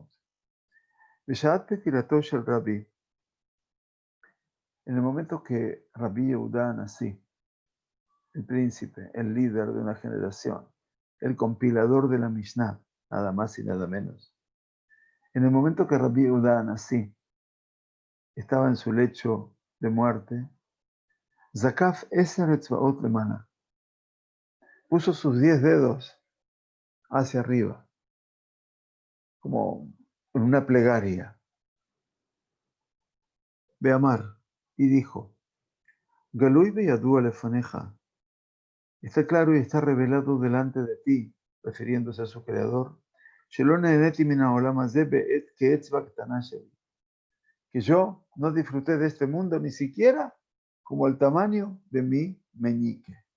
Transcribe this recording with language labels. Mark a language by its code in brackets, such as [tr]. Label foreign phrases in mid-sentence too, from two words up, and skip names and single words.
[he] בשעת פטירתו של רבי, [es] en el momento que Rabbi Yehuda Anasí, el príncipe, el líder de una generación, el compilador de la Mishnah, nada más y nada menos, en el momento que Rabbi Yehuda Anasí estaba en su lecho de muerte, [he] זקף עשר אצבעות למעלה. [es] Puso sus 10 dedos hacia arriba, como en una plegaria. Beamar, y dijo, [he] גלוי וידוע לפניך. [es] Está claro y está revelado delante de ti, refiriéndose a su creador, que yo no disfruté de este mundo ni siquiera como el tamaño de mi meñique.